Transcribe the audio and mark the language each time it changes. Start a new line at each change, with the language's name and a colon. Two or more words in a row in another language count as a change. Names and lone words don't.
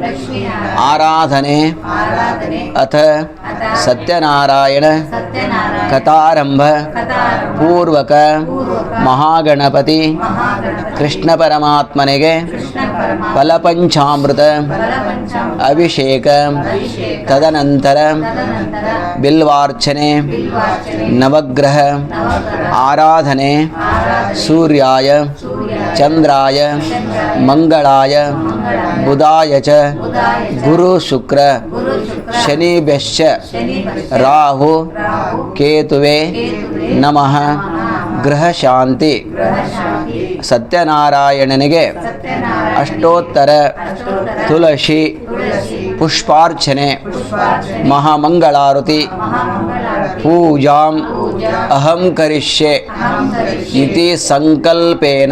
Sanskrit: आराधने अथ सत्यनारायण कथारंभ पूर्वक महागणपति कृष्ण परमात्मनिगे फलपंचामृत अभिषेक तदनंतर बिल्वार्चने नवग्रह आराधने सूर्याय ಚಂದ್ರಾಯ ಮಂಗಳಾಯ ಬುಧಾಯ ಚ ಗುರು ಶುಕ್ರ ಶನಿಭ್ಯಶ್ಚ ರಾಹು ಕೇತುವೆ ನಮಃ ಗೃಹ ಶಾಂತಿ. ಸತ್ಯನಾರಾಯಣನಿಗೆ ಅಷ್ಟೋತ್ತರ ತುಳಸಿ ಪುಷ್ಪಾರ್ಚನೆ ಮಹಾಮಂಗಳಾರತಿ ಪೂಜಾಂ ಅಹಂ ಕರಿಷ್ಯೆ ಇತಿ ಸಂಕಲ್ಪೇನ.